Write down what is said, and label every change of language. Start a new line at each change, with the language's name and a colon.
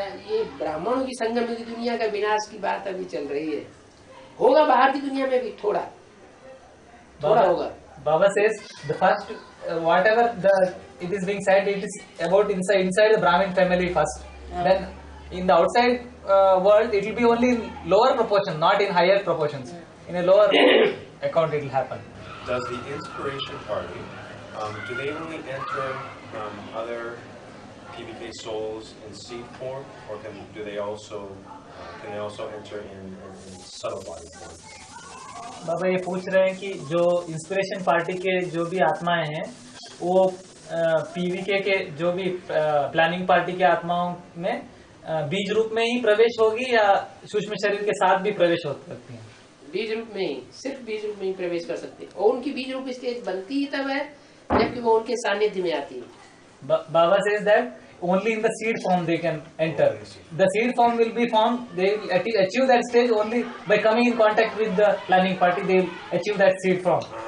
Hindi: ये ब्राह्मणों की संगम की दुनिया का विनाश की बात अभी चल रही है. होगा बाहर की दुनिया में भी थोड़ा होगा.
English: Baba says the first whatever it is being said, it is about inside the Brahmin family first. Then in the outside world it will be only in lower proportion, not in higher proportions. In a lower account it will happen. Does the Inspiration Party, do they only enter other PBK souls in seed form, or can they also enter in subtle body form?
Hindi: बाबा ये पूछ रहे हैं कि जो inspiration party के जो भी आत्माएं हैं वो पीवीके के जो भी प्लानिंग पार्टी के आत्माओं में बीज रूप में ही प्रवेश होगी या सूक्ष्म शरीर के साथ भी प्रवेश हो सकती हैं? बीज रूप में ही, सिर्फ बीज रूप में ही प्रवेश कर सकते हैं. और उनकी बीज रूप स्टेज बनती ही तब है जबकि वो उनके सानिध्य में आती है.
English: Baba says that only in the seed form they can enter. The seed form will be formed. They will achieve that stage only by coming in contact with the planning party. They will achieve that seed form.